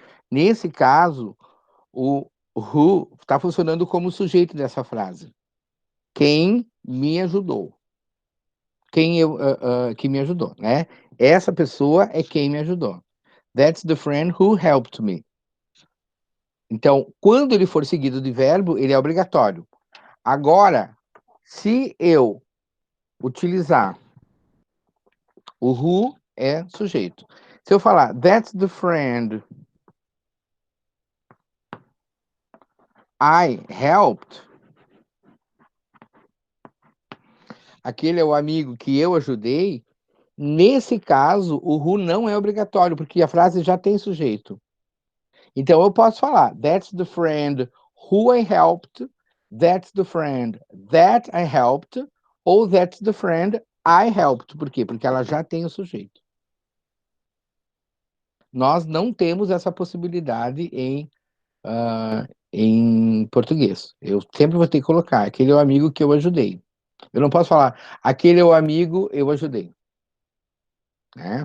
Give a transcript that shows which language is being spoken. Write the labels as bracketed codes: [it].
[pt] Nesse caso, o who está funcionando como sujeito dessa frase. Quem me ajudou. Que me ajudou, né? Essa pessoa é quem me ajudou. [en] That's the friend who helped me. [pt] Então, quando ele for seguido de verbo, ele é obrigatório. Agora, se eu utilizar o who, é sujeito. Se eu falar, [en] that's the friend I helped, [pt] aquele é o amigo que eu ajudei, nesse caso, o who não é obrigatório, porque a frase já tem sujeito. Então, eu posso falar, [en] that's the friend who I helped, that's the friend that I helped, [pt] ou [en] that's the friend I helped. [pt] Por quê? Porque ela já tem o sujeito. Nós não temos essa possibilidade em português. Eu sempre vou ter que colocar, aquele é o amigo que eu ajudei. Eu não posso falar, aquele é o amigo eu ajudei. Né?